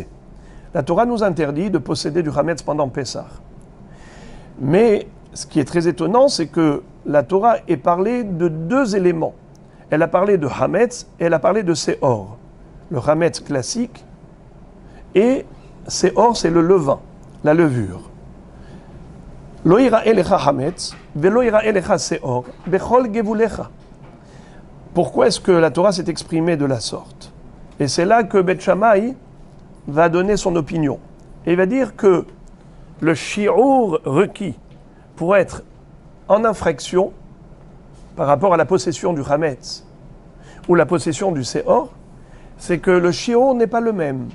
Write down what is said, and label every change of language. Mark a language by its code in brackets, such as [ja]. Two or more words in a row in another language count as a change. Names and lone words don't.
[fr] La Torah nous interdit de posséder du Hametz pendant Pessah. Mais ce qui est très étonnant, c'est que la Torah est parlée de deux éléments. Elle a parlé de Hametz et elle a parlé de Seor. Le Hametz classique et Seor, c'est le levain, la levure. [he] לא יראה לך חמץ ולא יראה לך שאור בכל גבולך. [fr] Pourquoi est-ce que la Torah s'est exprimée de la sorte? Et c'est là que Bet Shammai va donner son opinion. Et il va dire que le shi'ur requis pour être en infraction par rapport à la possession du Hametz ou la possession du Seor, c'est que le shi'ur n'est pas le même.